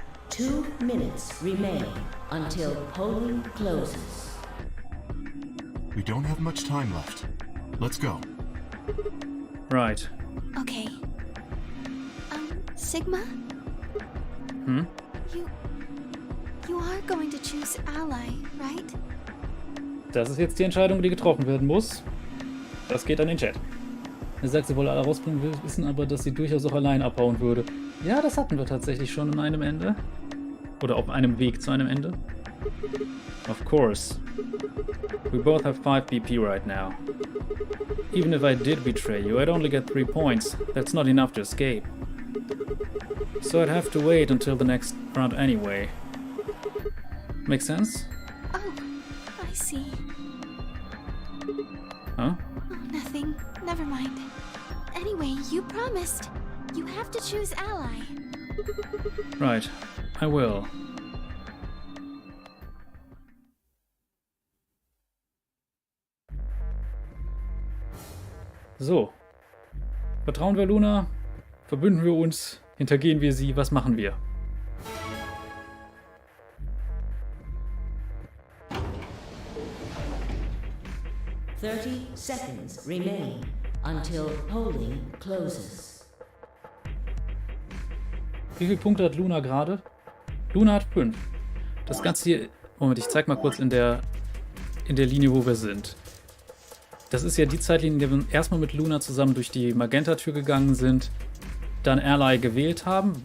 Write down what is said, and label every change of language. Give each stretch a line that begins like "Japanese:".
English: 2 minutes remain until polling closes. We don't have much time left. Let's go. Right. Okay. Sigma? You are going to choose ally, right?
German: Das ist jetzt die Entscheidung, die getroffen werden muss. Das geht an den Chat. Er sagt, sie wolle alle rausbringen, wir wissen aber, dass sie durchaus auch allein abhauen würde. Ja, das hatten wir tatsächlich schon an einem Ende. Oder auf einem Weg zu einem Ende.
English: Of course. We both have 5 BP right now. Even if I did betray you, I'd only get 3 points. That's not enough to escape. So I'd have to wait until the next round anyway. Make sense? Oh, I see. Huh? Oh, nothing. Never mind. Anyway, you promised. You have to choose ally. Right. I will.
German: So. Vertrauen wir Luna? Verbünden wir uns? Hintergehen wir sie? Was machen wir?
English: Seconds remain until polling closes. Wie viele Punkte hat Luna gerade? Luna hat 5. Das Ganze hier... Moment, ich zeig mal kurz in der Linie, wo wir sind. Das ist ja die Zeitlinie, in der wir erstmal mit Luna zusammen durch die Magenta-Tür gegangen sind, dann Ally gewählt haben.